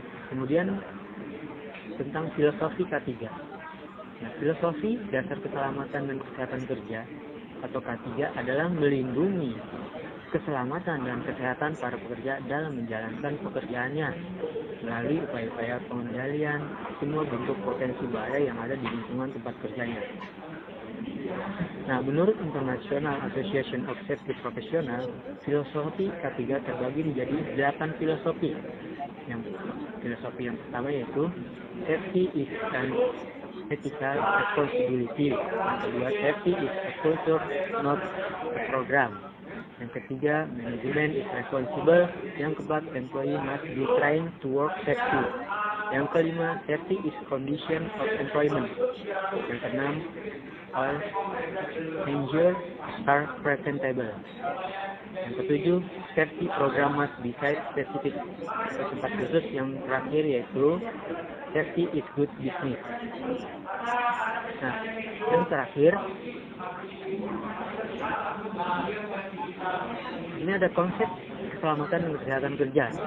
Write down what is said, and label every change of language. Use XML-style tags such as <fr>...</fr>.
<id>Kemudian tentang filosofi K3. Nah, filosofi dasar keselamatan dan kesehatan kerja atau K3 adalah melindungi keselamatan dan kesehatan para pekerja dalam menjalankan pekerjaannya melalui upaya-upaya pengendalian semua bentuk potensi bahaya yang ada di lingkungan tempat kerjanya. Nah, menurut International Association of Safety Professionals, filosofi K3 terbagi menjadi 8 filosofi. Filosofi yang pertama yaitu</id> <en>safety is an ethical responsibility.</en> <id>Yang kedua,</id> <en>safety is a culture, not a program.</en> <id>Yang ketiga,</id> <en>management is responsible.</en> <id>Yang keempat,</id> <en>employee must be trained to work safety.</en> <id>Yang kelima,</id> <en>safety is condition of employment.</en> <id>Yang keenam,</id> <en>all injured are preventable.</en> <id>Yang ketujuh,</id> <en>safety program must be site specific.</en> <id>Tempat khusus yang terakhir yaitu</id> <en>safety is good business.</en> <id>Nah, yang terakhir, ini ada konsep keselamatan dan kesehatan kerja.</id>